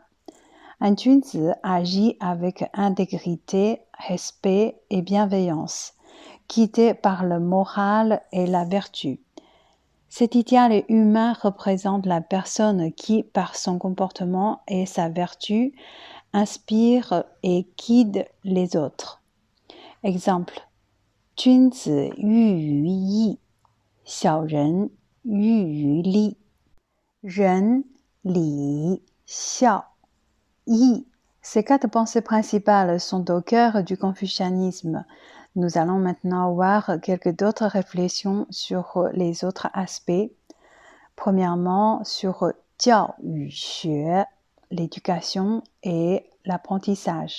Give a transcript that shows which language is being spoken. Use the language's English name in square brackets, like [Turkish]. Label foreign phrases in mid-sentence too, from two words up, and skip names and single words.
[French] Un junzi agit avec intégrité, respect et bienveillance, guidé par le moral et la vertu. Cet idéal humain représente la personne qui, par son comportement et sa vertu, inspire et guide les autres. Exemple, [Chinese] 君子喻于义，小人喻于利。仁、礼、孝、义. [French] Ces quatre pensées principales sont au cœur du confucianisme. Nous allons maintenant voir quelques autres réflexions sur les autres aspects. Premièrement, sur [Chinese] 教与学, [French] l'éducation et l'apprentissage.